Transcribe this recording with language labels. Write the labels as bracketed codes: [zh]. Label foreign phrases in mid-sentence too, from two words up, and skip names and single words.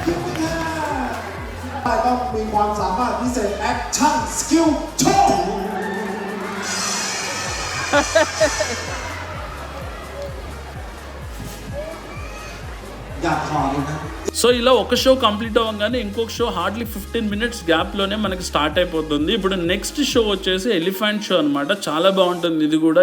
[th] ต้องมีความสามารถพิเศษ [en] action skill show [te] సో ఇలా ఒక [en] show complete [te] అవ్వగానే ఇంకొక [en] show hardly [te] 15 minutes గ్యాప్లోనే మనకి స్టార్ట్ అయిపోతుంది. ఇప్పుడు [en] next show [te] వచ్చేసి [en] elephant show [te] అనమాట. చాలా బాగుంటుంది ఇది కూడా.